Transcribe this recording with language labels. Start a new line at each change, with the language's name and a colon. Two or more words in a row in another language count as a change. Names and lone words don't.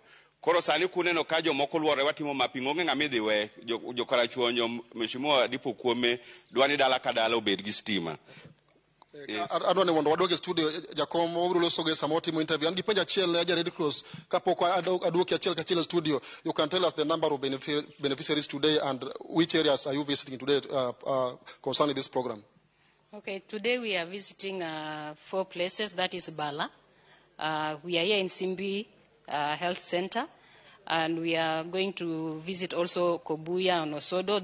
Luo (Kenya and Tanzania): Koro sani kuneno ka jomoko luore watimo mapping onge ng'ama dhi we jokarachuonyo Mheshimiwa Adipo Kuome dwani dala ka dala obed gi stima. Adwani mondo wadoge studio jakom wabiro loso ge samo timo interview. An gi penjo achiel ne Red Cross kapok aduoki achiel ka achiel studio.
English: You can tell us the number of beneficiaries today and which areas are you visiting today concerning this program? Okay, today we are visiting 4 places. That is Bala. We are here in Simbi Health Center, and we are going to visit also Kobuya and Osodo.